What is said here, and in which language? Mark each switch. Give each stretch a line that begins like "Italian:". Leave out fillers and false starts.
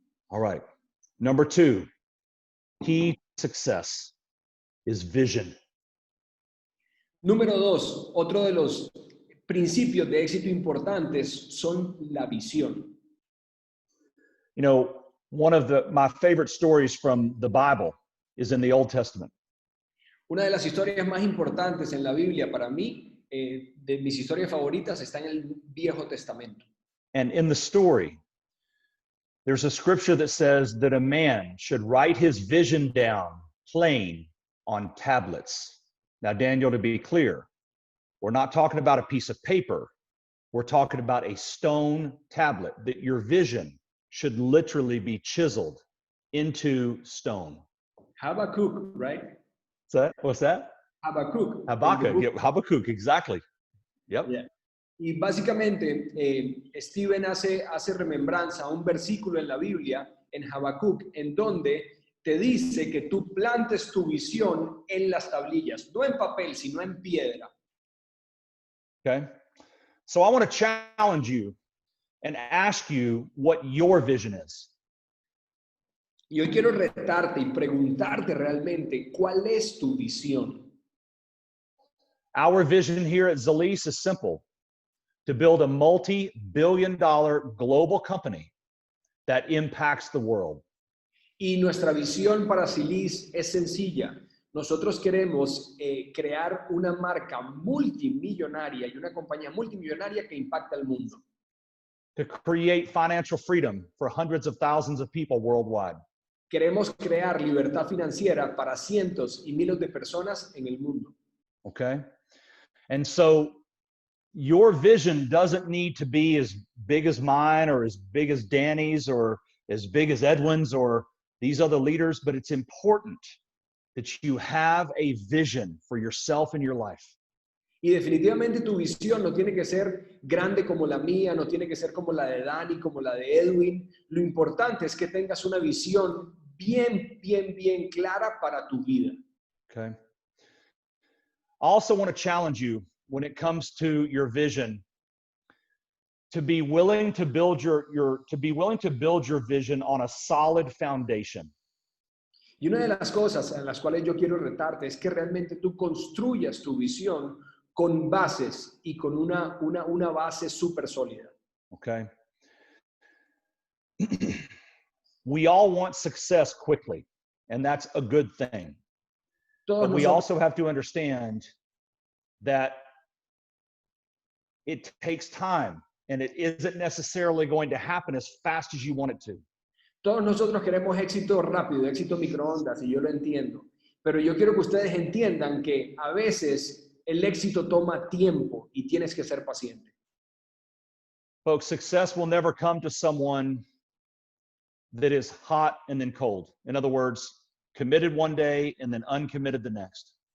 English: All right. Number 2, key to success is vision.
Spanish: Número 2, otro de los principios de éxito importantes son la visión.
English: You know, one of my favorite stories from the Bible is in the Old Testament.
Spanish: Una de las historias más importantes en la Biblia para mí, de mis historias favoritas, está en el Viejo Testamento.
English: And in the story, there's a scripture that says that a man should write his vision down plain on tablets. Now, Daniel, to be clear, we're not talking about a piece of paper. We're talking about a stone tablet, that your vision should literally be chiseled into stone. Habakkuk, right? What's that? Habakkuk. Habakkuk, yeah, Habakkuk, exactly. Yep. Yeah.
Spanish: Y básicamente Steven hace remembranza a un versículo en la Biblia, en Habakkuk, en donde te dice que tú plantes tu visión en las tablillas, no en papel, sino en piedra.
English: Okay. So I want to challenge you and ask you what your vision is.
Spanish: Y hoy quiero retarte y preguntarte realmente cuál es tu visión.
English: Our vision here at Zrii is simple: to build a multi-billion-dollar global company that impacts the world.
Spanish: Y nuestra visión para Zrii es sencilla. Nosotros queremos crear una marca multimillonaria y una compañía multimillonaria que impacta al mundo.
English: To create financial freedom for hundreds of thousands of people worldwide.
Spanish: Queremos crear libertad financiera para cientos y miles de personas en el mundo.
English: Okay? And so your vision doesn't need to be as big as mine or as big as Danny's or as big as Edwin's or these other leaders, but it's important that you have a vision for yourself and your life.
Spanish: Y definitivamente tu visión no tiene que ser grande como la mía, no tiene que ser como la de Danny, como la de Edwin. Lo importante es que tengas una visión bien clara para tu vida.
English: Okay. I also want to challenge you when it comes to your vision to be willing to build your vision on a solid foundation.
Spanish: Y una de las cosas en las cuales yo quiero retarte es que realmente tú construyas tu visión con bases y con una base súper sólida.
English: Okay. We all want success quickly, and that's a good thing. But we also have to understand that it takes time, and it isn't necessarily going to happen as fast as you want it to.
Spanish: Todos nosotros queremos éxito rápido, éxito microondas, y yo lo entiendo. Pero yo quiero que ustedes entiendan que a veces el éxito toma tiempo y tienes que ser paciente.
English: Folks, success will never come to someone that is hot and then cold. In other words, committed one day and then uncommitted the next.